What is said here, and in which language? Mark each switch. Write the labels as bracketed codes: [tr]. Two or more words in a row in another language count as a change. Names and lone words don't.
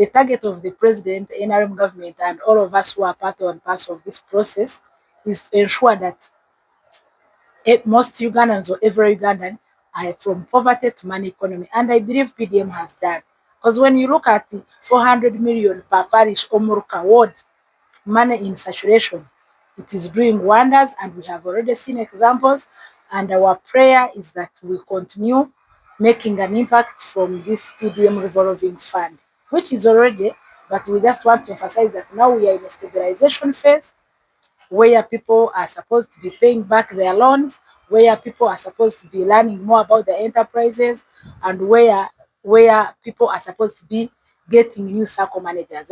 [en] the target of the president, the NRM government, and all of us who are part and parcel of this process is to ensure that most Ugandans or every Ugandan are from poverty to money economy. And I believe PDM has done. Because when you look at the 400 million per parish Omuruka ward, money in saturation, it is doing wonders, and we have already seen examples. And our prayer is that we continue making an impact from this PDM revolving fund, which is already, but we just want to emphasize that now we are in a stabilization phase where people are supposed to be paying back their loans, where people are supposed to be learning more about the enterprises, and where people are supposed to be getting new circle managers.